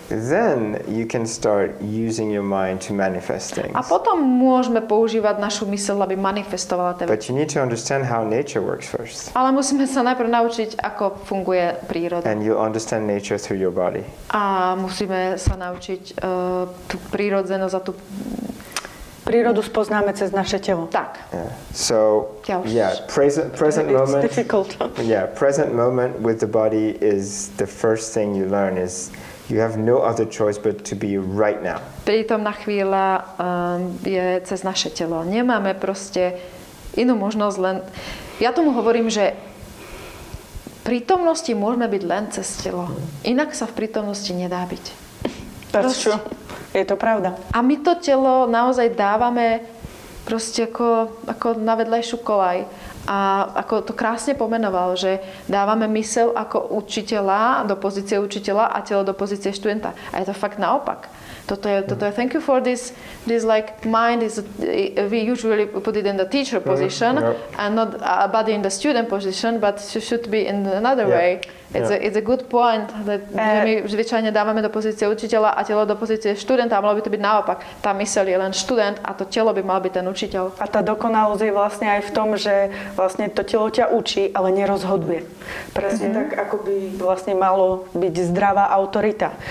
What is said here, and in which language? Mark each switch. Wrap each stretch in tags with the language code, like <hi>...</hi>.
<en>then you can start using your mind to manifest things.</en> <sk>A potom môžeme používať našu myseľ, aby manifestovala tie veci.</sk> <en>But you need to understand how nature works first.</en> <sk>Ale musíme sa najprv naučiť, ako funguje príroda.</sk> <en>And you understand nature through your body.</en> <sk>A musíme sa naučiť tú prírodzenosť a tú prírodu spoznáme cez naše telo. Tak.</sk> <en>Yeah. So, present moment. It's difficult. Yeah, present moment with the body is the first thing you learn is you have no other choice but to be right now.</en> <sk>Prítomná chvíľa je cez naše telo. Nemáme proste inú možnosť len... Ja tomu hovorím, že prítomnosti môžeme byť len cez telo. Inak sa v prítomnosti nedá byť.</sk> <en>That's true.</en> <sk>Je to pravda. A my to telo naozaj dávame proste ako na vedľajšiu koľaj. A ako to krásne pomenoval, že dávame myseľ ako učiteľa do pozície učiteľa a telo do pozície študenta. A je to fakt naopak. Toto je</sk> <en>thank you for this like mind is we usually put it in the teacher position and not a body in the student position, but should be in another way. It's a good point that</en> <sk>my zvyčajne dávame do pozície učiteľa a telo do pozície študenta, a malo by to byť naopak. Tá myseľ je len študent a to telo by mal byť ten učiteľ. A tá dokonalosť je vlastne aj v tom, že vlastne to telo ťa učí, ale nerozhoduje. Presne tak, ako by vlastne malo byť zdravá autorita.</sk>